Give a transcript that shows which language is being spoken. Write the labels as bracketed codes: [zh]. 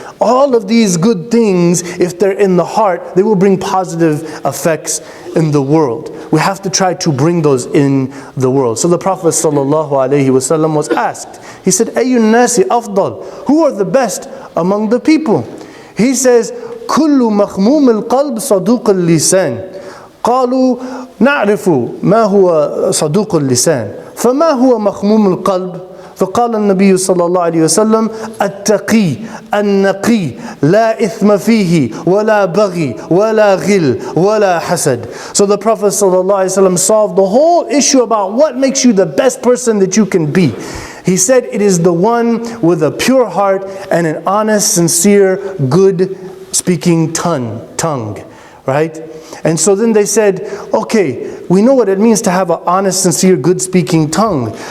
[en] All of these good things, if they're in the heart, they will bring positive effects in the world. We have to try to bring those in the world. So the Prophet ﷺ was asked, he said, [ar] Ayyun nasi afdal, [en] who are the best among the people? He says, [ar] Kullu makhmum al-qalb saduq al-lisan. قالوا نعرف ما هو صدوق اللسان فما هو مخموم القلب؟ فقال النبي صلى الله عليه وسلم التقي النقي لا إثم فيه ولا بغي ولا غل ولا حسد. [en] So the Prophet صلى الله عليه وسلم solved the whole issue about what makes you the best person that you can be. He said it is the one with a pure heart and an honest, sincere, good speaking tongue. Right? And so then they said, okay, we know what it means to have an honest, sincere, good-speaking tongue.